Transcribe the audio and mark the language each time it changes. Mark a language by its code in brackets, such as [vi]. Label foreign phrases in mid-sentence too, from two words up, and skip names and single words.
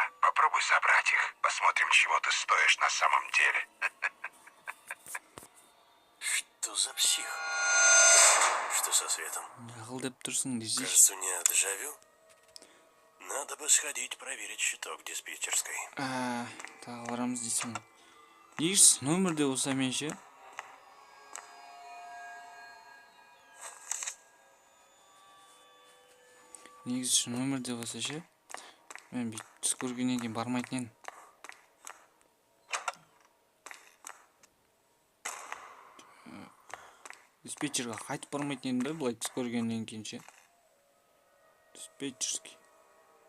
[ru] Попробуй собрать их. Посмотрим, чего ты стоишь на самом деле. Что за псих? Что со светом? Кажется, у меня дежавю. Надо бы сходить проверить щиток диспетчерской. [kk] Тағыларамыз дейсің. Еш, нөмірде болса мен ше. Негізі нөмірде болса ше. Мен түс көргеннен кейін бармайтын едім. Диспетчерға қайтып бармайтын едім да, былай түс көргеннен кейін ше.